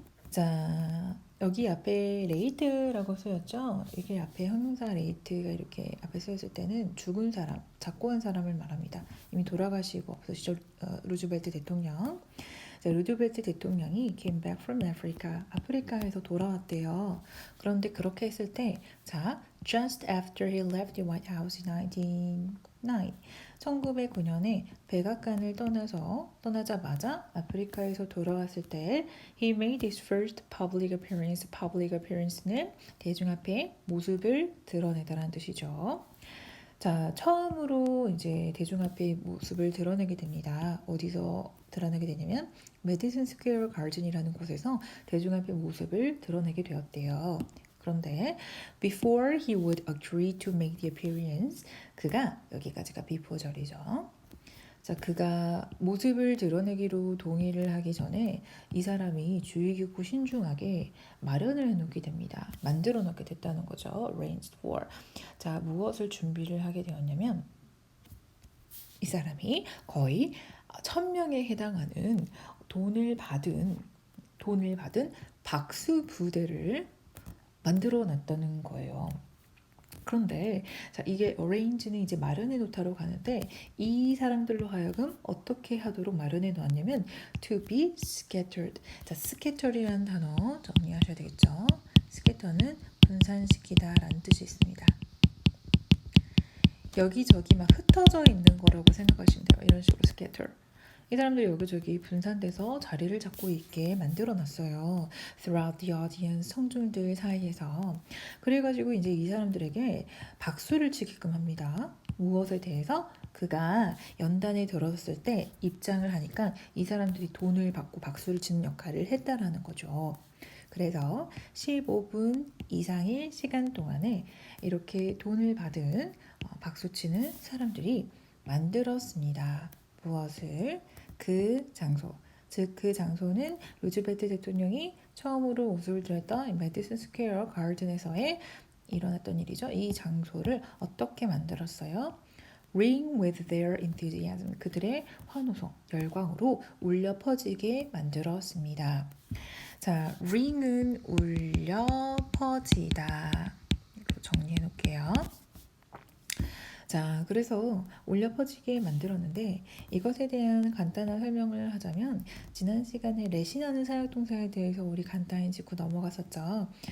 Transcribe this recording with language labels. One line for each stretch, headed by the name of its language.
Korean: 자, 여기 앞에 레이트라고 쓰였죠. 이게 앞에 형용사 레이트가 이렇게 앞에 쓰였을 때는 죽은 사람, 작고한 사람을 말합니다. 이미 돌아가시고 없으시죠. 루즈벨트 대통령. 자, 루즈벨트 대통령이 came back from Africa, 아프리카에서 돌아왔대요.
English: 그런데 그렇게 했을 때, 자, just after he left the White House in 1909, 1909년에 백악관을 떠나자마자 아프리카에서 돌아왔을 때 he made his first public appearance.
Korean: public appearance는 대중 앞에 모습을 드러내다라는 뜻이죠. 자, 처음으로 이제 대중 앞에 모습을 드러내게 됩니다. 어디서 드러내게 되냐면 메디슨 스퀘어 가든이라는 곳에서 대중 앞에 모습을 드러내게 되었대요.
English: 그런데 before he would agree to make the appearance, 그가, 여기까지가 before절이죠.
Korean: 자, 그가 모습을 드러내기로 동의를 하기 전에 이 사람이 주의 깊고 신중하게 마련을 해놓게 됩니다. 만들어 놓게 됐다는 거죠.
English: arranged for.
Korean: 자, 무엇을 준비를 하게 되었냐면 이 사람이 거의 1000명에 해당하는 돈을 받은 박수 부대를 만들어 놨다는 거예요. 그런데 자, 이게 arrange는 이제 마련해 놓다로 가는데 이 사람들로 하여금 어떻게 하도록 마련해 놓았냐면 to be scattered. 자, scatter이라는 단어 정리하셔야 되겠죠. scatter는 분산시키다라는 뜻이 있습니다. 여기저기 막 흩어져 있는 거라고 생각하시면 돼요. 이런 식으로 scatter. 이 사람들이 여기저기 분산돼서 자리를 잡고 있게 만들어놨어요.
English: Throughout the audience, 청중들 사이에서.
Korean: 그래가지고 이제 이 사람들에게 박수를 치게끔 합니다. 무엇에 대해서? 그가 연단에 들어섰을 때 입장을 하니까 이 사람들이 돈을 받고 박수를 치는 역할을 했다라는 거죠. 그래서 15분 이상의 시간 동안에 이렇게 돈을 받은 박수치는 사람들이 만들었습니다. 무엇을 그 장소 즉 그 장소는 루즈벨트 대통령이 처음으로 옷을 들었던 매디슨 스퀘어 가든에서의 일어났던 일이죠. 이 장소를 어떻게 만들었어요?
English: Ring with their enthusiasm.
Korean: 그들의 환호성, 열광으로 울려 퍼지게 만들었습니다. 자, ring은 울려 퍼지다. 정리해 놓을게요. 자, 그래서 울려 퍼지게 만들었는데 이것에 대한 간단한 설명을 하자면 지난 시간에 레신하는 사역동사에 대해서 우리 간단히 짚고 넘어갔었죠.